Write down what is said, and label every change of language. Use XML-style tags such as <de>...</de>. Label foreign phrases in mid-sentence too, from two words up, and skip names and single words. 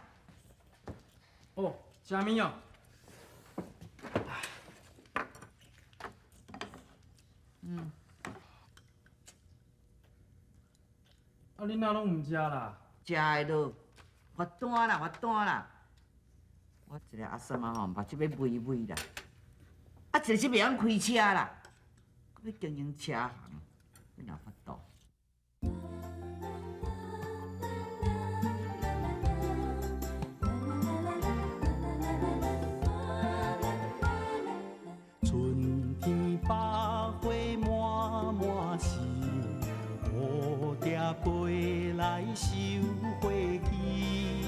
<nan>哦，虾米哦？啊，恁哪拢唔食啦？食的咯，罚单啦。我一个阿嬸啊吼，目睭要微微啦，啊一个是袂晓开车啦，要经营车行，你哪法度？春天百花满满树，蝴蝶飞来收花期。</nan>